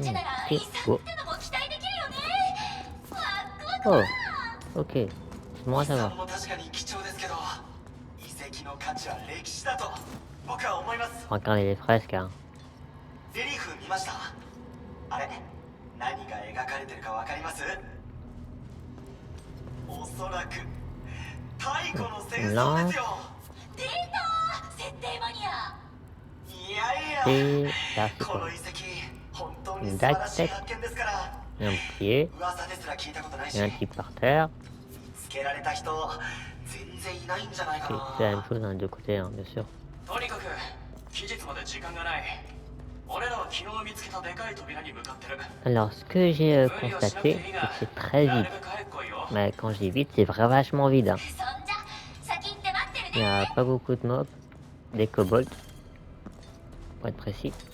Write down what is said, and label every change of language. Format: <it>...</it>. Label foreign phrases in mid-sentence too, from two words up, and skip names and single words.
<fr>Et go. Oh, ok. Moi ça va. Regardez les fresques.</fr> <ja>何が描かれてるかわかります？おそらく太古の戦争ですよ。出た！設定マニア。いやいや、この遺跡本当に素晴らしい発見ですから。噂ですら聞いたことないし。見つけられた人全然いないんじゃないかな。</ja> <fr>C'est la même chose dans les deux côtés, bien sûr.</fr> <ja>とにかく期日まで時間がない。</ja> <fr>Alors, ce que j'ai constaté, c'est que c'est très vide. Mais quand je dis vide, c'est vraiment vachement vide. Il n'y a pas beaucoup de mobs, des kobolds, pour être précis.</fr>